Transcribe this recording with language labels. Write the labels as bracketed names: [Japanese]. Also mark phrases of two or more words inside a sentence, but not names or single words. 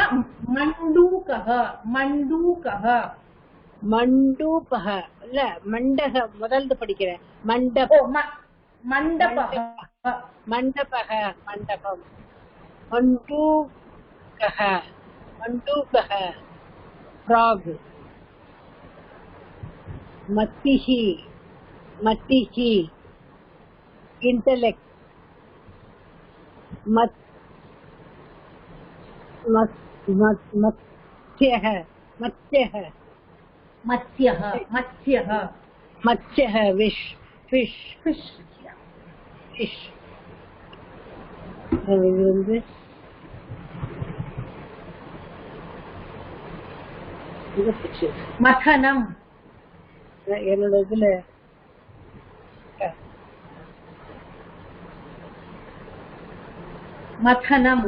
[Tamil] mandupah இல்ல மண்டக முதல்ல படிக்கிறேன் மண்டபம் [Sanskrit] மண்டூகஹ frog matihi intellect मत्स्यः fish [Tamil] மதனம் என்னோட இதுல மதனம்